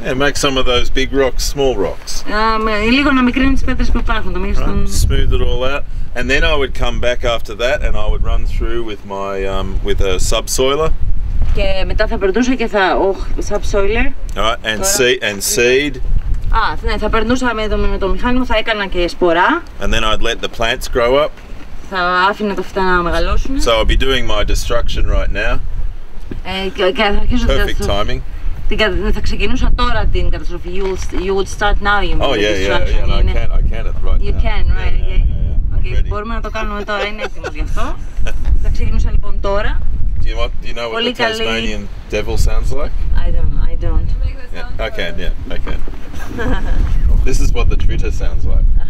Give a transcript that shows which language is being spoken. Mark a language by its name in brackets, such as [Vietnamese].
[English] Yeah, make some of those big rocks small rocks. [Greek] Λίγο να μικρύνει τις πέτρες που υπάρχουν. [English] Smooth it all out, and then I would come back after that, and I would run through with my with a subsoiler. [Greek] Και μετά θα περνούσα και subsoiler. [English] Alright, and seed. [Greek] Ναι, θα περνούσα με το μηχάνημα, θα έκανα και σπορά. [English] And then I'd let the plants grow up. [Greek] Θα άφηνα τα φυτά να μεγαλώσουν. [English] So I'll be doing my destruction right now. [Greek] Και θα αρχίσω [English] Perfect timing. [Greek] Θα ξεκινούσα τώρα την καταστροφή. [English] You would start now, you mean? Oh yeah, no, I can right You now. can, right, yeah. [Greek] Okay, μπορούμε να το κάνουμε τώρα, είναι έτοιμος γι' αυτό. Θα ξεκινούσα λοιπόν τώρα. [English] Do you know what the Tasmanian devil sounds like? I don't. Yeah, I can. This is what the Twitter sounds like.